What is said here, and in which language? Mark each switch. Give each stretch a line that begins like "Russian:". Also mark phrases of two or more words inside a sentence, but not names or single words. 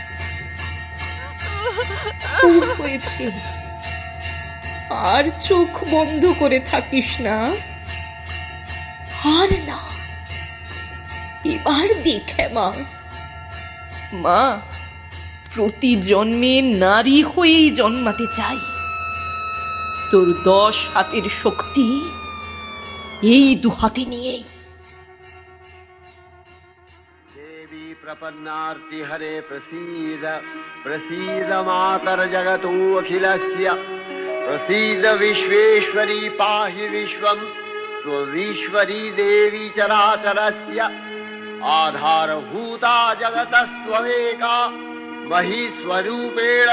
Bangla: খুব হয়েছে, আর চোখ বন্ধ করে থাকিস না, আর না। এবার দেখে মা, মা প্রতি জন্মে নারী হয়েই জন্মাতে চাই। তোর 10 হাতের শক্তি এই 2 হাতে নিয়েই।
Sanskrit: देवी प्रपन्नार्ति हरे प्रसीद प्रसीद मातर जगतो अखिलस्य प्रसीद विश्वेश्वरी पाहि विश्वं स्वविश्वरी देवी चराचरस्य आधारभूता जगतस्त्वमेका महीस्वरूपेण